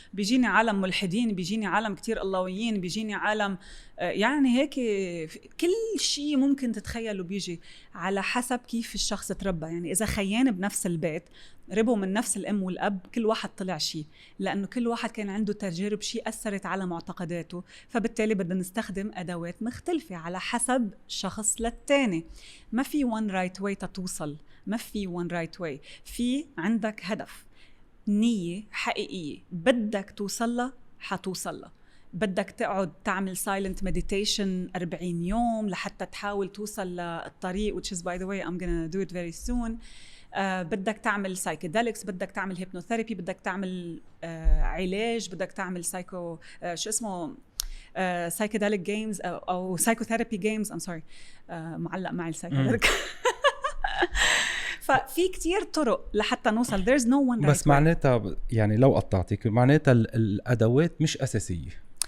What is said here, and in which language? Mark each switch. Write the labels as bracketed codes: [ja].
[ar] بيجيني عالم ملحدين، بيجيني عالم كتير اللهويين، بيجيني عالم يعني هيك كل شيء ممكن تتخيله بيجي على حسب كيف الشخص تربى. يعني إذا خيان بنفس البيت، ربوا من نفس الأم والأب، كل واحد طلع شيء، لأنه كل واحد كان عنده تجارب شيء أثرت على معتقداته، فبالتالي بدنا نستخدم أدوات مختلفة على حسب شخص للتاني. ما في [en] one right way [ar] تتوصل، ما في one right way. في عندك هدف، نية حقيقية بدك توصلها، حتوصلها. بدك تقعد تعمل silent meditation 40 يوم لحتى تحاول توصل للطريق، [en] which is by the way I'm gonna do it very soon. [ar] بدك تعمل psychedelics، بدك تعمل hypnotherapy، بدك تعمل علاج، بدك تعمل شو اسمه psychedelic games أو psychotherapy games. [en] I'm sorry [ar] معلق معي [en] psychedelic. [ar] ففي كتير طرق لحتى نوصل. [en] there's no one right [ar] بس [en] way. [ar] معناتها يعني لو قطعتك، معناتها الأدوات مش أساسية.